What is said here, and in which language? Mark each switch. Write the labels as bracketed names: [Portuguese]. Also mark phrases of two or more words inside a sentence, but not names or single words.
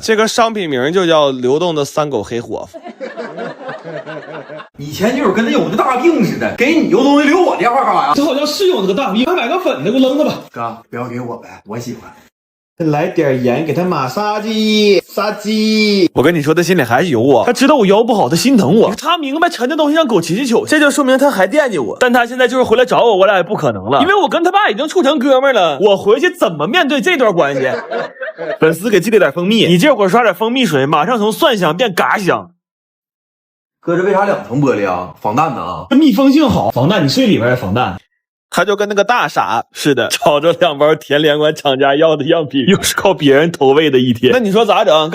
[Chinese] 這個商品名就叫流動的3狗黑伙夫。以前就是跟那有個大病似的，給你有東西留我電話幹嘛呀？這好像是有那個大病，還買個粉的，給我扔了吧。哥，不要給我唄，我喜歡。來點鹽給他馬殺雞，殺雞。我跟你說，他心裡還是有我，他知道我腰不好，他心疼我，他明白沉的東西讓狗騎去，這就說明他還惦記我。但他現在就是回來找我，我倆也不可能了，因為我跟他爸已經處成哥們了。我回去怎麼面對這段關係？粉絲給寄了點蜂蜜，你這會兒刷點蜂蜜水，馬上從蒜香變嘎香。哥，這為啥2層玻璃啊？防彈的啊？密封性好，防彈，你睡裡邊也防彈。他就跟那個大傻似的，找着2包田連關廠家要的樣品，又是靠別人投餵的一天。那你說咋整？